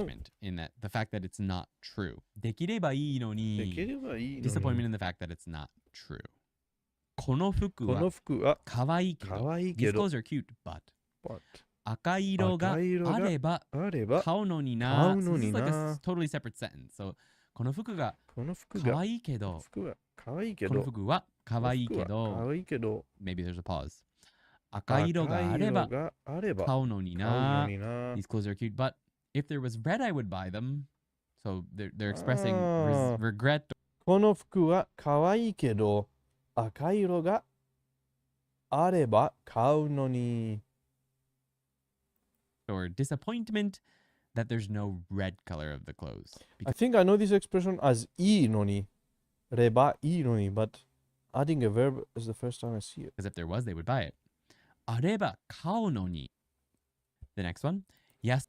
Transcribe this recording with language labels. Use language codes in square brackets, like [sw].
[en] disappointment in that, the fact that it's not true. [ja] できればいいのに. できればいいのに。 [en] Disappointment in the fact that it's not true. [ja] この服はかわいいけど [en] These clothes are cute, but [ja] 赤色があれば買うのにな。 [en] So this is like a totally separate sentence. [ja] So この服がかわいいけどこの服はかわいいけど [en] Maybe there's a pause. [ja] 赤色があれば買うのにな。 [en] These clothes are cute, but if there was red, I would buy them. So they're expressing regret. [ja] この服はかわいいけど赤色があれば買うのに。 [en] Or disappointment that there's no red color of the clothes. I think I know this expression as いいのに。 [ja] ればいいのに。 [en] But adding a verb is the first time I see it. Because if there was, they would buy it. [ja] あれば買うのに. [en] The next one. Yes.